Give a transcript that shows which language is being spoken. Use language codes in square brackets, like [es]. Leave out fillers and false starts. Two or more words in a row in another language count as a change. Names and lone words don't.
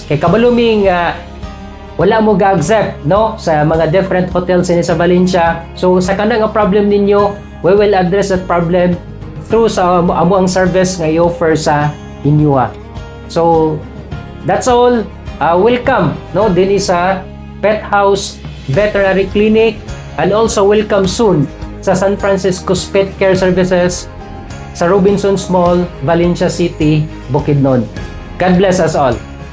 [ceb] Kay kabalumi nga wala mo ga-accept no sa mga [en] different hotels [ceb] sa Valencia. So sa kana nga problem ninyo, [en] we will address that problem through [ceb] sa amo ang service nga i-offer sa inyo. [en] So that's all. Welcome [ceb] no din sa [en] Pet House Veterinary Clinic, and also welcome soon sa San Francisco's Pet Care Services sa Robinsons Mall, Valencia City, Bukidnon. God bless us all.